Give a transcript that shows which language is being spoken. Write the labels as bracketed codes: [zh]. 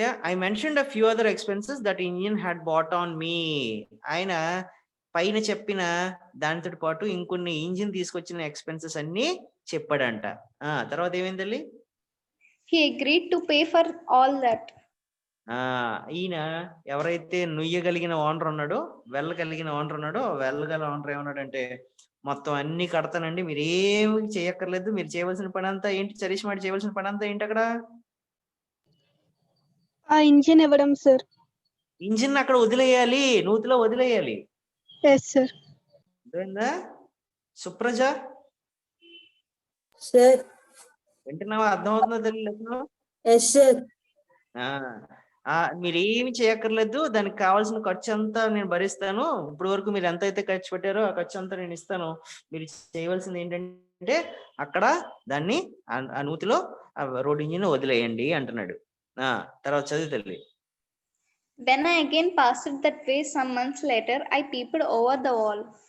[en] I mentioned a few other expenses that engine had bought on me. [te] ఆయన పైన చెప్పిన దానితో పాటు ఇంకొన్ని ఇంజిన్ తీసుకొచ్చిన ఎక్స్పెన్సెస్ అన్ని చెప్పాడంట. తర్వాత ఏమైంది తల్లి? [en] He agreed to pay for all that. [te] ఈయన ఎవరైతే నుయ్యగలిగిన ఓనర్ ఉన్నాడో, వెళ్ళగలిగిన ఓనర్ ఉన్నాడో, వెళ్ళగల ఓనర్ ఏమన్నాడంటే మొత్తం అన్ని కడతానండి, మీరు ఏమి చేయక్కర్లేదు, మీరు చేయవలసిన పని అంతా ఏంటి, చరిష్మాడి చేయవలసిన పని అంతా ఏంటి అక్కడ? ఆ ఇంజిన్ ఇవ్వడం సార్. ఇంజిన్ అక్కడ వదిలేయాలి, నూతిలో వదిలేయాలి. [en] Yes sir. [te] అర్థమైందా సుప్రజ? [en] Sir. [te] వింటున్నావా? అర్థమవుతుందా తెలియదు? [en] Yes sir. [te] మీరు ఏమి చేయక్కర్లేదు, దానికి కావాల్సిన ఖర్చు అంతా నేను భరిస్తాను. ఇప్పుడు వరకు మీరు ఎంత అయితే ఖర్చు పెట్టారో ఆ ఖర్చు అంతా నేను ఇస్తాను. మీరు చేయవలసింది ఏంటంటే అక్కడ దాన్ని ఆ నూతిలో రోడ్ ఇంజిన్ వదిలేయండి అంటున్నాడు. తర్వాత చదువు తల్లి. [en] When I again passed that way some months later, I peeped over the wall.